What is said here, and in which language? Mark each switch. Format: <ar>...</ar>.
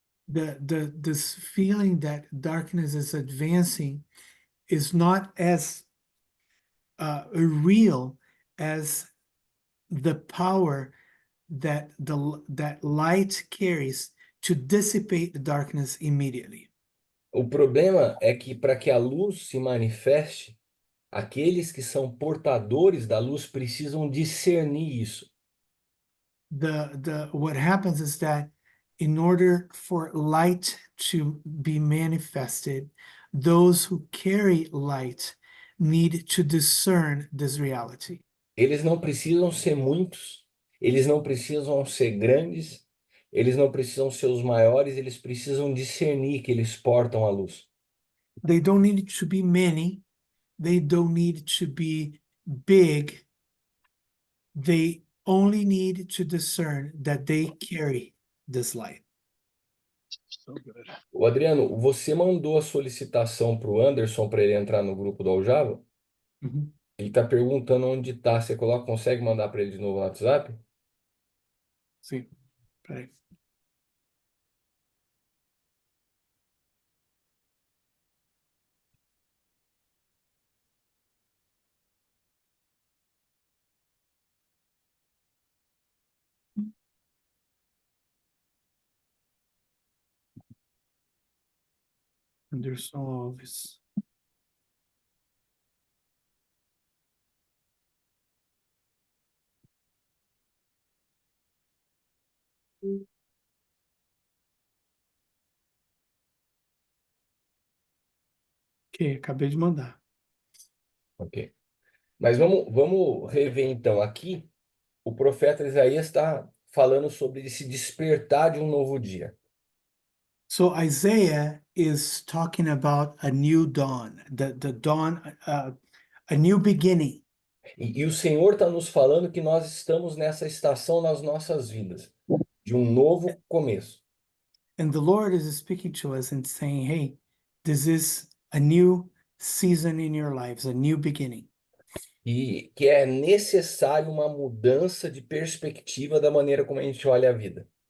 <en>This feeling that darkness is advancing is not as real as the power that that light carries to dissipate the darkness immediately.</en> <pt>O problema é que para que a luz se manifeste, aqueles que são portadores da luz precisam discernir isso.</pt> <en>What happens is that in order for light to be manifested, those who carry light need to discern this reality.</en> <pt>Eles não precisam ser muitos, eles não precisam ser grandes, eles não precisam ser os maiores, eles precisam discernir que eles portam a luz.</pt> <en>They don't need to be many, they don't need to be big, they only need to discern that they carry this light. So good.</en> <pt>O Adriano, você mandou a solicitação para o Anderson para ele entrar no grupo do Aljava? Mhm. Ele está perguntando onde está. Você consegue mandar para ele de novo no WhatsApp? Sí, peraí. Anderson Alves. Ok, acabei de mandar. Ok. Mas vamos rever então. Aqui, o profeta Isaías está falando sobre esse despertar de um novo dia.</pt> <en>So Isaiah is talking about a new dawn, the dawn, a new beginning.</en> <pt>E o Senhor está nos falando que nós estamos nessa estação nas nossas vidas, de um novo começo.</pt> <en>And the Lord is speaking to us and saying, hey, this is a new season in your lives, a new beginning.</en> <pt>E que é necessário uma mudança de perspectiva da maneira como a gente olha a vida.</pt>